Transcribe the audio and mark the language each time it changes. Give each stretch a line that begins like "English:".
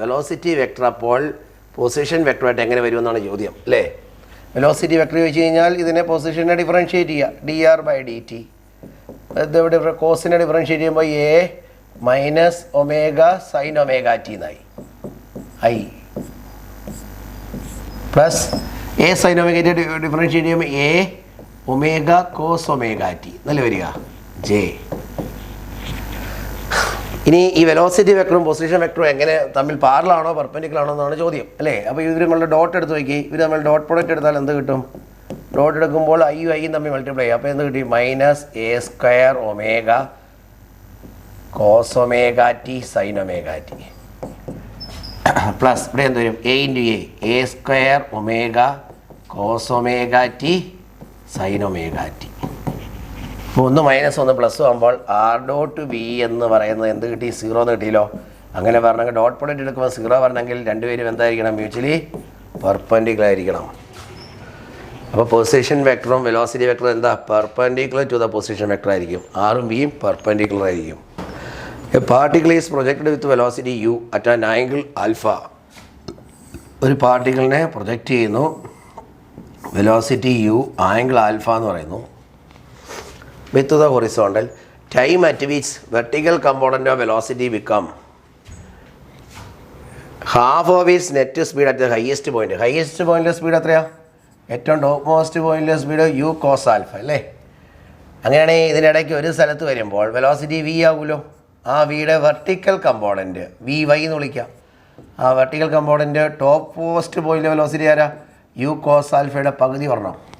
Malayalam: Velocity vector അപ്പോൾ position വെക്ടറായിട്ട് എങ്ങനെ വരുമെന്നാണ് ചോദ്യം അല്ലേ. വെലോസിറ്റി വെക്ടർ ചോദിച്ചു കഴിഞ്ഞാൽ ഇതിനെ പൊസിഷനെ ഡിഫറൻഷ്യേറ്റ് ചെയ്യുക, dr/dt. ഇതെവിടെ കോസിനെ ഡിഫറൻഷ്യേറ്റ് ചെയ്യുമ്പോൾ A - ω sin ωt എന്നായി. I plus A sin ωt differentiate ചെയ്യുമ്പോൾ A ω cos ωt എന്നല്ലേ വരിക, J. ഇനി ഈ വെലോസിറ്റി വെക്ടറും പൊസിഷൻ വെക്ടറും എങ്ങനെ തമ്മിൽ പാരലാണോ പെർപെൻഡിക്കുലർ ആണോ എന്നാണ് ചോദ്യം അല്ലേ. അപ്പോൾ ഇവർ നമ്മളുടെ ഡോട്ട് എടുത്ത് നോക്കി, ഇവർ നമ്മൾ ഡോട്ട് പ്രോഡക്റ്റ് എടുത്താൽ എന്ത് കിട്ടും? ഡോട്ട് എടുക്കുമ്പോൾ ഐയും ഐയും തമ്മിൽ മൾട്ടിപ്ലൈ ചെയ്യും. അപ്പോൾ എന്ത് കിട്ടി? -A² ω cos ωt sin ωt plus ഇവിടെ എന്ത് വരും? A × A² ω cos ωt sin ωt. അപ്പോൾ 1 - 1 + ആകുമ്പോൾ R.V എന്ന് പറയുന്നത് എന്ത് കിട്ടി? 0 എന്ന് കിട്ടിയല്ലോ. അങ്ങനെ പറഞ്ഞെങ്കിൽ ഡോട്ട് പ്രോഡക്റ്റ് എടുക്കുമ്പോൾ 0 പറഞ്ഞെങ്കിൽ രണ്ടുപേരും എന്തായിരിക്കണം? മ്യൂച്വലി പെർപെൻഡിക്കുലർ ആയിരിക്കണം. അപ്പോൾ പൊസിഷൻ വെക്ടറും വെലോസിറ്റി വെക്ടറും എന്താ? Perpendicular to the position vector ആയിരിക്കും. ആറും ബിയും പെർപെൻഡിക്കുലർ ആയിരിക്കും.
English: A particle is projected with velocity u at an angle α.
Malayalam: ഒരു പാർട്ടിക്കിളിനെ പ്രൊജക്റ്റ് ചെയ്യുന്നു, വെലോസിറ്റി u ആംഗിൾ α എന്ന് പറയുന്നു.
English: with the horizontal, time at which vertical component of velocity become half of its net speed at the highest point.
Malayalam: highest point speed എത്രയാ? ഏറ്റവും top most പോയിന്റിലെ speed u cos α അല്ലേ. അങ്ങനെയാണെങ്കിൽ ഇതിനിടയ്ക്ക് ഒരു സ്ഥലത്ത് വരുമ്പോൾ വെലോസിറ്റി v ആകുമല്ലോ. ആ വിയുടെ വെർട്ടിക്കൽ കമ്പോണൻറ്റ് vy എന്ന് വിളിക്കാം. ആ വെർട്ടിക്കൽ കമ്പോണൻറ്റ് ടോപ്പ് മോസ്റ്റ് പോയിന്റിലെ വെലോസിറ്റി ആരാ? u cos α പകുതി വരണം.